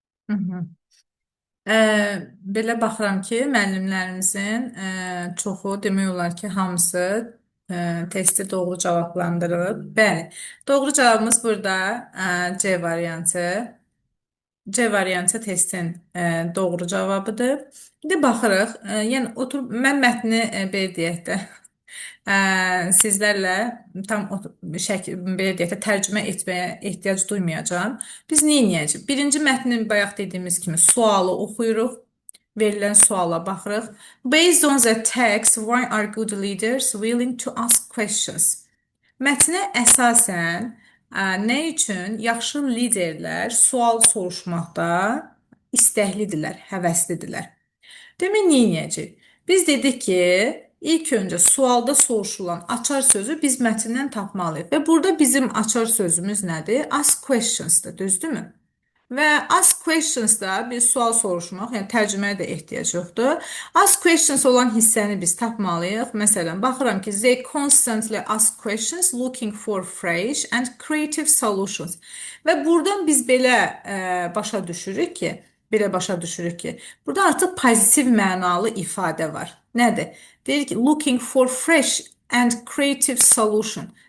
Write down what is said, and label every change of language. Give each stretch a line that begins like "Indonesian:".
Azerbaijani: Hı -hı. Belə baxıram ki, müəllimlərimizin çoxu demək olar ki, hamısı testi doğru cavablandırıb. Bəli, doğru cavabımız burada C variantı. C variantı testin doğru cavabıdır. İndi baxırıq. Yəni mən mətni belə deyək də sizlərlə tam belə deyək də tərcümə etməyə ehtiyac duymayacağam. Biz nə edəcəyik? Birinci mətnin bayaq dediyimiz kimi sualı oxuyuruq. Verilən suala baxırıq.
English: Based on the text, why are good leaders willing to ask questions?
Azerbaijani: Mətnə əsasən nə üçün yaxşı liderlər sual soruşmaqda istəklidirlər, həvəslidirlər? Demək, nə edəcəyik? Biz dedik ki, ilk öncə sualda soruşulan açar sözü biz mətndən tapmalıyıq. Və burada bizim açar sözümüz nədir? Ask questions-dır, düzdürmü? Və ask questions-da bir sual soruşmaq, yəni tərcüməyə də ehtiyac yoxdur. Ask questions olan hissəni biz tapmalıyıq. Məsələn, baxıram ki,
English: they constantly ask questions looking for fresh and creative solutions.
Azerbaijani: Və buradan biz başa düşürük ki, burada artıq pozitiv mənalı ifadə var. Nədir? Deyir ki,
English: looking for fresh and creative solution.